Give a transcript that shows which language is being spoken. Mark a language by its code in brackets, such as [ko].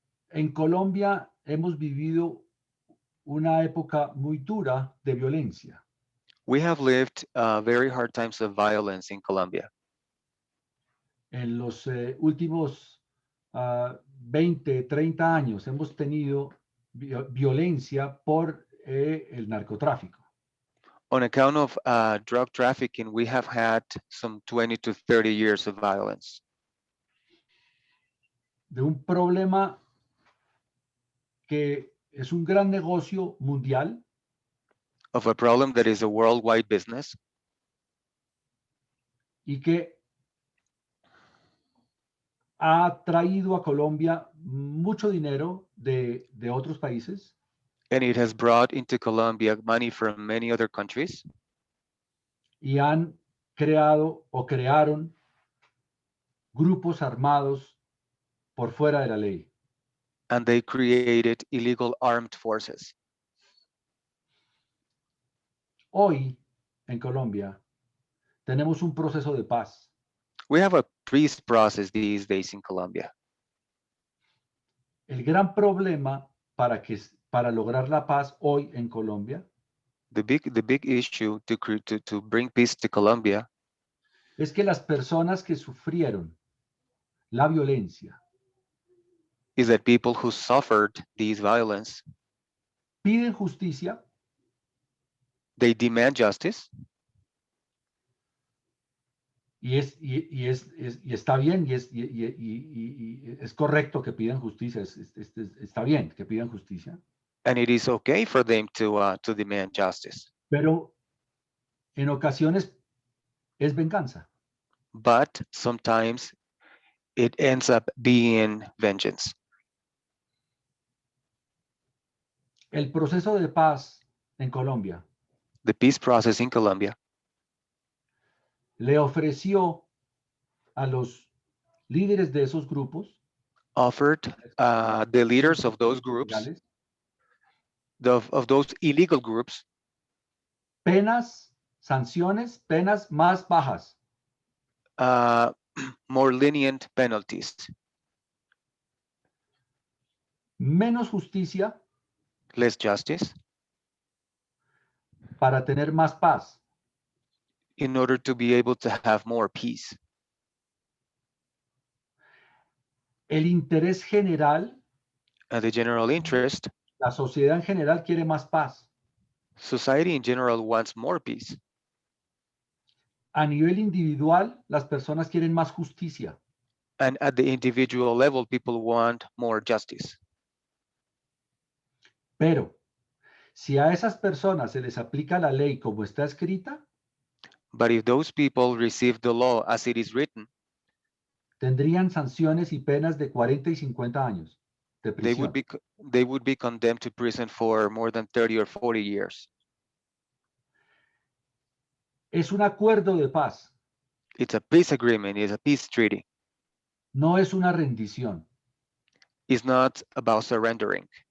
[es] En Colombia hemos vivido una época muy dura de violencia. [en] We have lived very hard times of violence in Colombia. [es] En los últimos 20, 30 años hemos tenido violencia por el narcotráfico. [en] On account of drug trafficking, we have had some 20 to 30 years of violence. [es] De un problema que es un gran negocio mundial. [en] Of a problem that is a worldwide business. [es] Y que ha traído a Colombia mucho dinero de otros países. [en] And it has brought into Colombia money from many other countries. [es] Y han creado o crearon grupos armados por fuera de la ley. [en] And they created illegal armed forces. [es] Hoy, en Colombia, tenemos un proceso de paz. [en] We have a peace process these days in Colombia. [es] El gran problema para lograr la paz hoy en Colombia, [en] the big issue to bring peace to Colombia, [es] es que las personas que sufrieron la violencia, [en] is that people who suffered these violence, [es] piden justicia, [en] they demand justice. [es] Y está bien, y es correcto que pidan justicia, está bien que pidan justicia. [en] And it is okay for them to demand justice. [es] Pero en ocasiones es venganza. [en] But sometimes it ends up being vengeance. [es] El proceso de paz en Colombia. [en] The peace process in Colombia. [es] Le ofreció a los líderes de esos grupos, [en] offered the leaders of those groups, of those illegal groups, [es] penas, sanciones, penas más bajas. [en] More lenient penalties. [es] Menos justicia. [en] Less justice. [es] Para tener más paz. [en] In order to be able to have more peace. [es] El interés general. [en] The general interest. [es] La sociedad en general quiere más paz. [en] Society in general wants more peace. [es] A nivel individual, las personas quieren más justicia. [en] And at the individual level, people want more justice. [es] Pero, si a esas personas se les aplica la ley como está escrita, [en] but if those people receive the law as it is written, [es] tendrían sanciones y penas de 40 y 50 años de prisión. [en] They would be condemned to prison for more than 30 or 40 years. [es] Es un acuerdo de paz. [en] It's a peace agreement, it's a peace treaty. [es] No es una rendición. [en] It's not about surrendering.